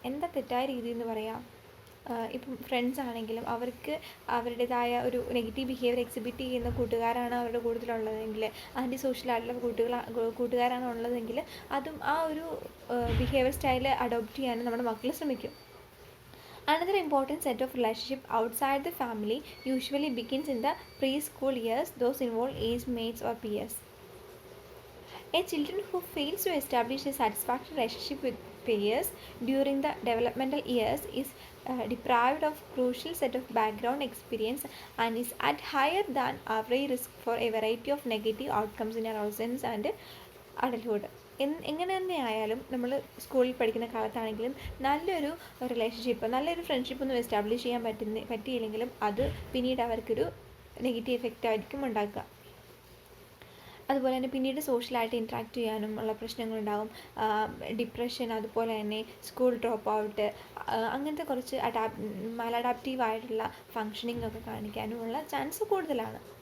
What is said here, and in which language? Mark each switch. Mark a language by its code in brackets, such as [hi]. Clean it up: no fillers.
[ml] എന്താ തെറ്റായ രീതി എന്ന് പറയാം? ഇപ്പം ഫ്രണ്ട്സ് ആണെങ്കിലും അവർക്ക് അവരുടേതായ ഒരു നെഗറ്റീവ് ബിഹേവിയർ എക്സിബിറ്റ് ചെയ്യുന്ന കൂട്ടുകാരാണ് അവരുടെ കൂട്ടത്തിലുള്ളതെങ്കിൽ, ആൻറ്റി സോഷ്യലായിട്ടുള്ള കൂട്ടുകാരാണ് ഉള്ളതെങ്കിൽ അതും ആ ഒരു ബിഹേവിയർ സ്റ്റൈൽ അഡോപ്റ്റ് ചെയ്യാനും നമ്മുടെ മക്കൾ ശ്രമിക്കും. [en] Another important set of relationship outside the family usually begins in the preschool years. Those involve age mates or peers. A children who fails to establish a satisfactory relationship with peers during the developmental years is deprived of crucial set of background experience and is at higher than average risk for a variety of negative outcomes in adolescence and adulthood. [ml] എങ്ങനെ തന്നെ ആയാലും നമ്മൾ സ്കൂളിൽ പഠിക്കുന്ന കാലത്താണെങ്കിലും നല്ലൊരു relationship, നല്ലൊരു friendship ഒന്നും establish ചെയ്യാൻ പറ്റിയില്ലെങ്കിലും അത് പിന്നീട് അവർക്കൊരു നെഗറ്റീവ് എഫക്റ്റ് ആയിരിക്കും ഉണ്ടാക്കുക. അതുപോലെ തന്നെ പിന്നീട് സോഷ്യലായിട്ട് ഇൻട്രാക്ട് ചെയ്യാനും ഉള്ള പ്രശ്നങ്ങളുണ്ടാകും. ഡിപ്രഷൻ, അതുപോലെ തന്നെ സ്കൂൾ ഡ്രോപ്പ് ഔട്ട്, അങ്ങനത്തെ കുറച്ച് മാലഡാപ്റ്റീവായിട്ടുള്ള ഫങ്ഷനിങ് ഒക്കെ കാണിക്കാനുമുള്ള ചാൻസ് കൂടുതലാണ്.